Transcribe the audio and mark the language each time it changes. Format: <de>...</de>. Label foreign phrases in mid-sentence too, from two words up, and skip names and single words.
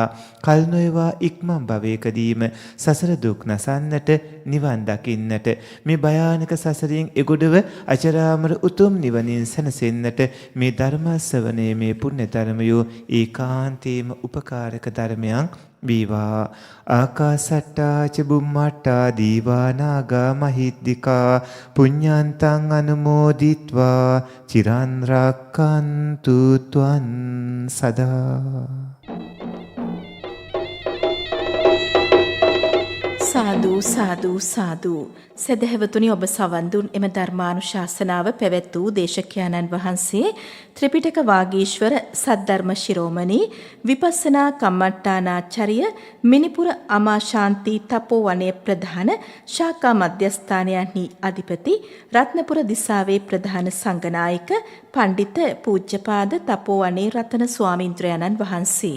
<si>කල් නොයවා ඉක්මන් භවයකදීම සසර දුක් නසන්නට, නිවන් දකින්නට, මේ භයානක සසරින් එගොඩව අජරාමර උතුම් නිවනින් සැනසෙන්නට මේ ධර්ම ශ්‍රවණයේ මේ පුණ්‍ය ධර්මයෝ ඒකාන්තේම උපකාරක ධර්මයන් වේවා.</si> <pi>ආකාසට්ටා ච බුම්මට්ටා දීවා නාග මහිද්దికා පුඤ්ඤන්තං අනුමෝදිත්වා චිරන් රක්칸තු ත්වං සදා. සාදු සාදු සාදු.</pi> <si>සදහැවතුනි, ඔබ සවන් දුන් එම ධර්මානුශාසනාව පැවැත් වූ දේශකයන්න් වහන්සේ ත්‍රිපිටක වාගීශ්වර සද්ධර්ම ශිරෝමණී විපස්සනා කම්මට්ටානාචාර්ය මිනිපුර අමාශාන්ති තපෝවනයේ ප්‍රධාන ශාඛා මධ්‍යස්ථානයන්හි අධිපති රත්නපුර දිසාවේ ප්‍රධාන සංඝනායක පණ්ඩිත පූජ්‍යපාද තපෝවනේ රතන ස්වාමීන්ද්‍රයන්න් වහන්සේ.</si>